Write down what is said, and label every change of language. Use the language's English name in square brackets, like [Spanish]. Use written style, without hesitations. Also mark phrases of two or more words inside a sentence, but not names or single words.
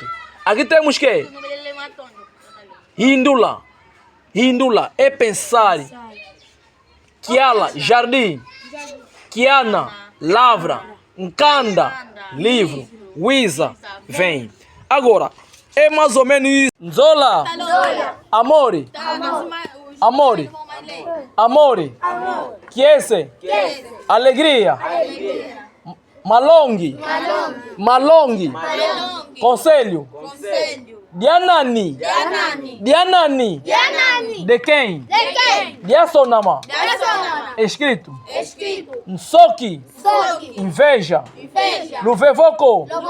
[Portuguese] Aqui temos o quê? Hindula é pensar. Kiala, jardim. Kiana, lavra. Nkanda, livro. Wiza, vem. Agora, é mais ou menos isso. Nzola. Amore. Kiese. Alegria. Malongi. Conselho. Dianani. De quem? Diasonama. Escrito. Nsoki. Inveja. Luvevoko.